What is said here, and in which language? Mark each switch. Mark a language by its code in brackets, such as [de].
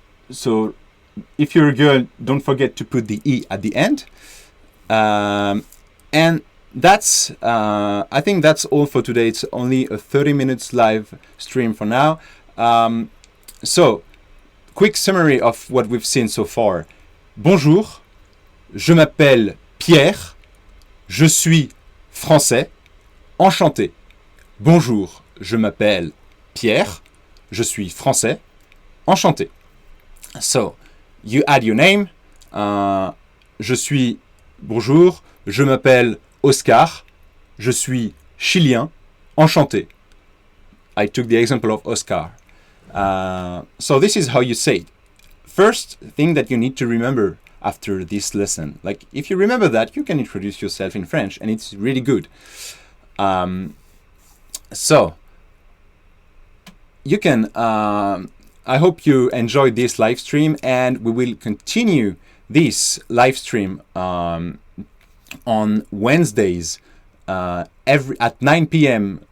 [en] So, if you're a girl, don't forget to put the E at the end. And that's, I think that's all for today. It's only a 30 minutes live stream for now. So, quick summary of what we've seen so far. [fr] Bonjour, je m'appelle Pierre, je suis français, enchanté. Bonjour, je m'appelle Pierre, je suis français, enchanté. [en] So, you add your name. [fr] Je suis, bonjour, je m'appelle Oscar, je suis chilien, enchanté. [en] I took the example of Oscar. So this is how you say it. First thing that you need to remember after this lesson. Like, if you remember that, you can introduce yourself in French, and it's really good. So, you can, I hope you enjoyed this live stream, and we will continue this live stream on Wednesdays at 9 p.m.